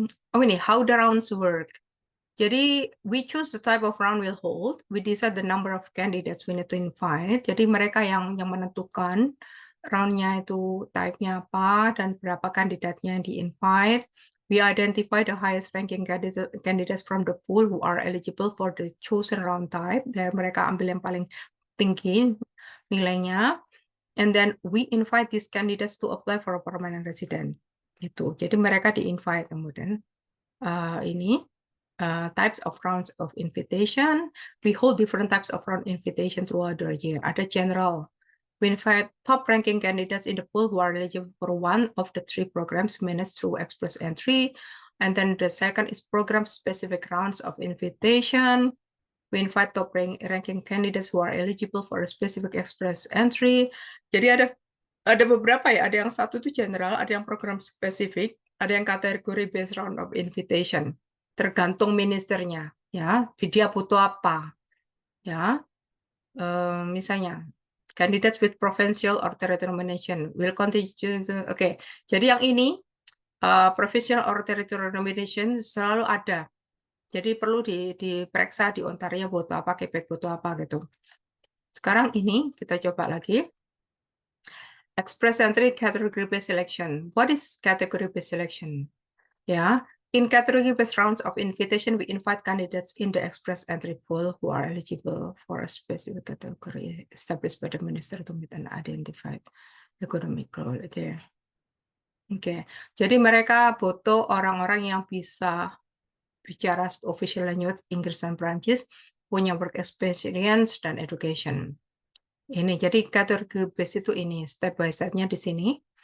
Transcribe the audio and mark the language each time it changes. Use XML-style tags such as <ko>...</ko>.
<en>Oh ini, how the rounds work. Jadi, we choose the type of round we'll hold. We decide the number of candidates we need to invite.</en> <id>Jadi, mereka yang menentukan roundnya itu type-nya apa dan berapa kandidatnya yang di-invite.</id> <en>We identify the highest ranking candidates from the pool who are eligible for the chosen round type.</en> <id>Dan mereka ambil yang paling tinggi nilainya.</id> <en>And then we invite these candidates to apply for a permanent resident. Itu.</en> <id>Jadi, mereka di-invite kemudian ini.</id> <en>Types of rounds of invitation. We hold different types of round invitation throughout the year.</en> <id>Ada general.</id> <en>We invite top-ranking candidates in the pool who are eligible for one of the 3 programs managed through Express Entry. And then the second is program-specific rounds of invitation. We invite top-ranking candidates who are eligible for a specific Express Entry.</en> <id>Jadi ada beberapa ya. Ada yang satu itu general, ada yang program spesifik, ada yang kategori based round of invitation. Tergantung ministernya ya, dia butuh apa ya.</id> <en>Misalnya candidates with provincial or territorial nomination will continue to,</en> <id>jadi yang ini</id> <en>provincial or territorial nomination</en> <id>selalu ada Jadi perlu diperiksa di Ontario butuh apa, Quebec butuh apa gitu. Sekarang ini kita coba lagi.</id> <en>Express entry category-based selection. What is category-based selection? Yeah, in category-based rounds of invitation, we invite candidates in the express entry pool who are eligible for a specific category established by the minister to meet an identified economic goal.</en> <id>Oke. Jadi mereka butuh orang-orang yang bisa bicara official language Inggris dan Prancis, punya work experience dan education. Ini jadi kategori base itu ini step by step-nya di sini.</id>